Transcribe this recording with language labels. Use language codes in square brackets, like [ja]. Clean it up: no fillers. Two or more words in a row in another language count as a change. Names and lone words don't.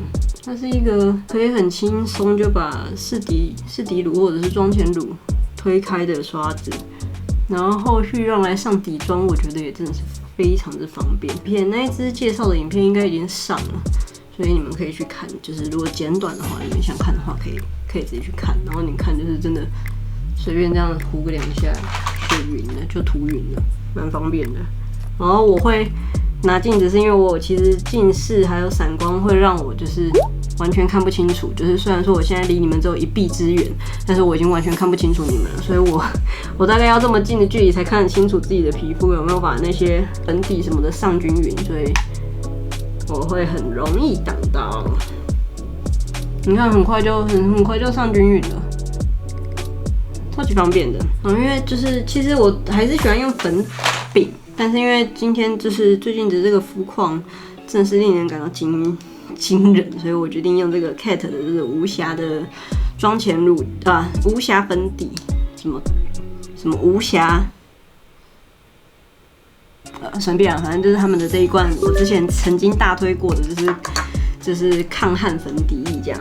[zh] 它是一個可以很輕鬆就把試底乳或者是妝前乳推開的刷子，然後後續用來上底妝，我覺得也真的是非常之方便。那一支介紹的影片應該已經上了，所以你們可以去看。就是如果剪短的話，你們想看的话，可以自己去看。然後你看，就是真的隨便這樣塗個2下就勻了，就塗勻了，蠻方便的。然後我會拿鏡子，是因為我其實近視還有散光會讓我就是完全看不清楚。就是雖然說我現在離你們只有1臂之遠，但是我已經完全看不清楚你們了。所以我大概要這麼近的距離才看得清楚自己的皮膚有沒有把那些粉底什麼的上均勻，所以我會很容易擋到。你看，很快就上均勻了。超級方便的，因為就是其實我還是喜歡用粉餅，但是因為今天就是最近的這個膚況真的是令人感到驚人，所以我決定用這個 Kat 的這個無瑕的妝前乳無瑕粉底，什麼無瑕，随便啊，反正就是他們的這一罐，我之前曾經大推過的，就是抗汗粉底液這樣。